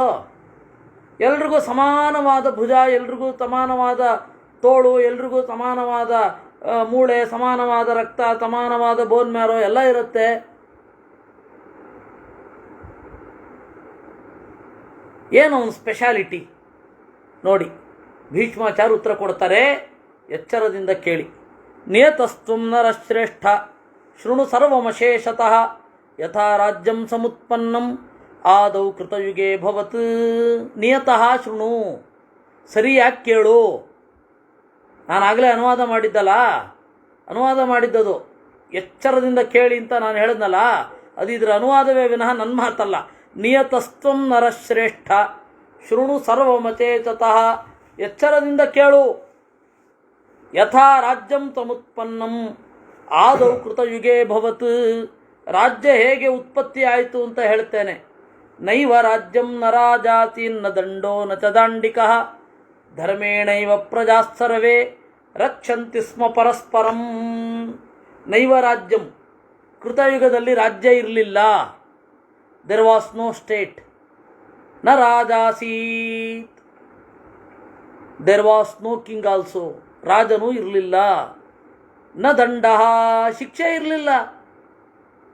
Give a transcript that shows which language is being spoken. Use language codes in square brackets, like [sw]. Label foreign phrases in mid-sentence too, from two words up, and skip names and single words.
[kn] ಎಲ್ರಿಗೂ ಸಮಾನವಾದ ಭುಜ, ಎಲ್ರಿಗೂ ಸಮಾನವಾದ ತೋಳು, ಎಲ್ರಿಗೂ ಸಮಾನವಾದ ಮೂಳೆ, ಸಮಾನವಾದ ರಕ್ತ, ಸಮಾನವಾದ [en] bone marrow [kn] ಎಲ್ಲ ಇರುತ್ತೆ. ಏನು ಅವನ ಸ್ಪೆಷಾಲಿಟಿ ನೋಡಿ. ಭೀಷ್ಮಾಚಾರ್ಯ ಉತ್ತರ ಕೊಡ್ತಾರೆ, ಎಚ್ಚರದಿಂದ ಕೇಳಿ. [sa] ನಿಯತಸ್ತ್ವಂ ನರಶ್ರೇಷ್ಠ ಶೃಣು ಸರ್ವಮಶೇಷತಃ ಯಥಾ ರಾಜ್ಯಂ ಸಮುತ್ಪನ್ನಂ ಆದೌ ಕೃತಯುಗೇ ಭವತ್. ನಿಯತಃ ಶೃಣು, [kn] ಸರಿಯಾಗಿ ಕೇಳು. ನಾನಾಗಲೇ ಅನುವಾದ ಮಾಡಿದ್ದಲ್ಲ, ಅನುವಾದ ಮಾಡಿದ್ದದು ಎಚ್ಚರದಿಂದ ಕೇಳಿ ಅಂತ ನಾನು ಹೇಳಿದ್ನಲ್ಲ, ಅದು ಇದರ ಅನುವಾದವೇ ವಿನಃ ನನ್ನ ಮಾತಲ್ಲ. [sa] ನಿಯತಸ್ತ್ವಂ ನರಶ್ರೇಷ್ಠ ಶೃಣು ಸರ್ವಮಚೇತತಃ, [kn] ಎಚ್ಚರದಿಂದ ಕೇಳು. [sa] ಯಥಾ ರಾಜ್ಯಂ ತಮುತ್ಪನ್ನಂ ಆದೌ ಕೃತಯುಗೇ ಭವತ್, [kn] ರಾಜ್ಯ ಹೇಗೆ ಉತ್ಪತ್ತಿ ಆಯಿತು ಅಂತ ಹೇಳ್ತೇನೆ. [sa] ನೈವ ರಾಜ್ಯಂ ನ ರಾಜಾತಿ ನ ದಂಡೋ ನ ಚ ದಾಂಡಿಕಃ ಧರ್ಮೇಣೈವ ಪ್ರಜಾಸ್ಸರ್ವೇ ರಕ್ಷಂತಿ ಸ್ಮ ಪರಸ್ಪರಂ. ನೈವ ರಾಜ್ಯಂ, [kn] ಕೃತಯುಗದಲ್ಲಿ ರಾಜ್ಯ ಇರಲಿಲ್ಲ. [en] there was no state. [sa] ನ ರಾಜಾಸೀತ್, [en] there was no king also, [kn] ರಾಜನೂ ಇರಲಿಲ್ಲ. [sa] ನ ದಂಡ, [kn] ಶಿಕ್ಷೆ ಇರಲಿಲ್ಲ.